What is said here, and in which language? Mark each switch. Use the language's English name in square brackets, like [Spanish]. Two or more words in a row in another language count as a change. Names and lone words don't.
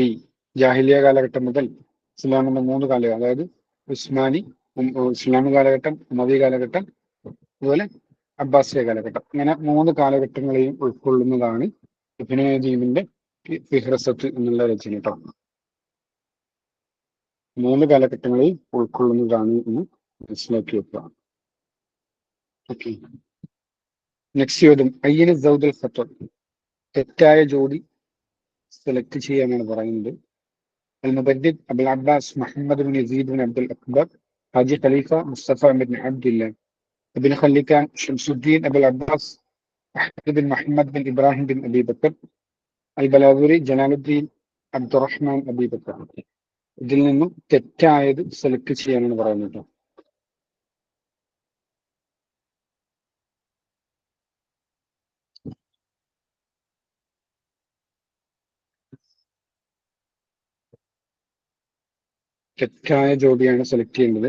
[Malayalam] ജാഹിലിയ കാലഘട്ടം മുതൽ ഇസ്ലാമിന്റെ 3 കാലഘട്ടം, അതായത് ഉസ്മാനി, ഇസ്ലാമിക് കാലഘട്ടം, ഉമവി കാലഘട്ടം, അതുപോലെ അബ്ബാസിയ കാലഘട്ടം, ഇങ്ങനെ 3 കാലഘട്ടങ്ങളെയും ഉൾക്കൊള്ളുന്നതാണ് ഇബ്നു നജീബിന്റെ ഫിഹ്റസത്ത് എന്നുള്ള രചന കേട്ടോ. 3 കാലഘട്ടങ്ങളെയും ഉൾക്കൊള്ളുന്നതാണ് എന്ന് മനസ്സിലാക്കി വെക്കുക. ഓക്കെ, നെക്സ്റ്റ് ചോദ്യം, അയ്യന സൗദുൽ ഖത്തർ, തെറ്റായ ജോഡി സെലക്ട് ചെയ്യാനാണ് പറയുന്നത്. المبدد أبو العباس محمد بن يزيد بن عبد الأكبر حاجي خليفة مصطفى بن عبد الله بن خليكان شمس الدين أبو العباس أحمد بن محمد بن إبراهيم بن أبي بكر البلاذري جلال الدين عبد الرحمن أبي بكر. ഇതിൽ നിന്നും തെറ്റായത് സെലക്ട് ചെയ്യാനാണ് പറയുന്നത്. തെറ്റായ ജോഡിയാണ് സെലക്ട് ചെയ്യേണ്ടത്.